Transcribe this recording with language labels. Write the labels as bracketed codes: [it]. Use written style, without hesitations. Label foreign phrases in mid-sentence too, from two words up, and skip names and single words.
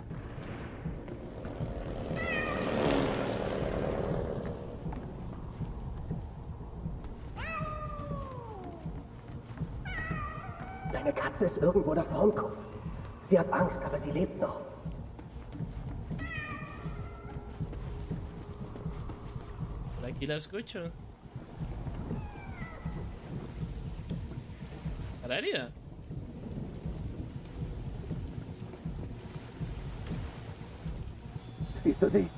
[de] Deine Katze ist irgendwo da vorn, Kopf. Sie hat Angst, aber sie lebt noch. [es] Por aquí la escucho. ¿Para herida? [de] Siehst du sie?